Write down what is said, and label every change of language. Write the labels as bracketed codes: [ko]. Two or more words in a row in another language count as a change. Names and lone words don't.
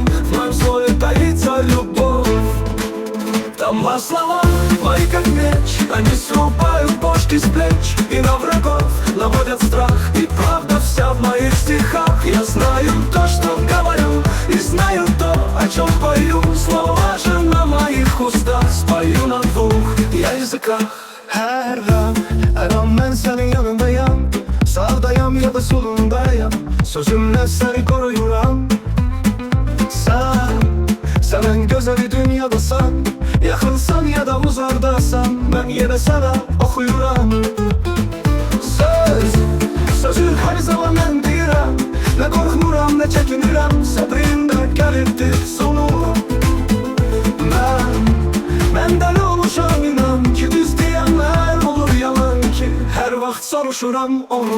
[ru] В моем слове таится любовь. Там слова мои как меч, они срубают бошки с плеч и на врагов наводят страх. И правда вся в моих стихах. Я знаю то, что говорю, и знаю то, о чем пою. Слова же на моих устах, спою на двух я языках. [tr] Her an ben senin yanındayım. Sağdayım ya da solundayım. Sözümle seni koruyuram. [az] Sen gözəli dünyadasan, yaxınsan ya da uzaqdasan, mən yenə sənə oxuyuram. Sözü hər zaman mən deyirəm, nə qorxmuram, nə çəkinirəm. Səbrimdə gəlirdi sonu. Mən dəli olmuşam inan ki, düz deyənlər olur yalan ki, hər vaxt soruşuram onu.